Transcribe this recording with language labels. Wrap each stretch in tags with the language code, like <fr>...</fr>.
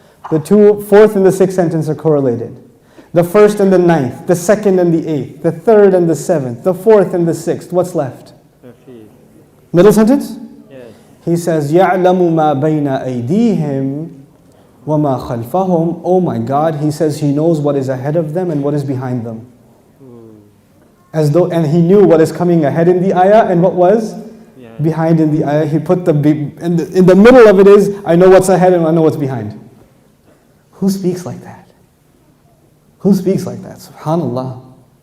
<en>The fourth and the sixth sentence are correlated. The first and the ninth, the second and the eighth, the third and the seventh, the fourth and the sixth. What's left? Middle sentence? Yes. He says,</en> <ar>يَعْلَمُ مَا بَيْنَ أَيْدِيهِمْ وَمَا خَلْفَهُمْ.</ar> <en>Oh my God, He says He knows what is ahead of them and what is behind them. And He knew what is coming ahead in the ayah and what was behind in the ayah. He put in the middle of it is, I know what's ahead and I know what's behind. Who speaks like that? Who speaks like that? SubhanAllah.</en>